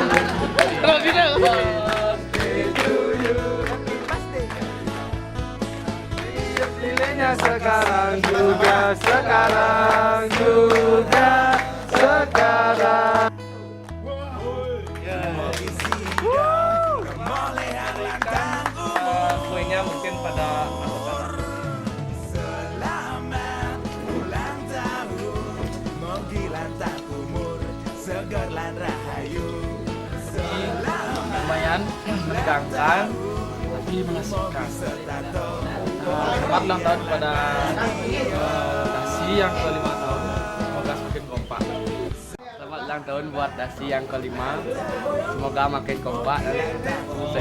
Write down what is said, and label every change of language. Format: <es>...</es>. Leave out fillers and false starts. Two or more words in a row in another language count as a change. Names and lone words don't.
<id>Nilainya sekarang juga, sekarang juga, sekarang. Kuenya mungkin pada selamat ulang tahun,</id> <ban>mogi lantang umur, seger lan rahayu.</ban> <id>lumayan menegangkan tapi mengasihkan. Selamat ulang tahun kepada Dasi yang ke-5 tahun, semoga semakin kompak. Selamat ulang tahun buat Dasi yang ke-5, semoga makin kompak dan sukses.</id>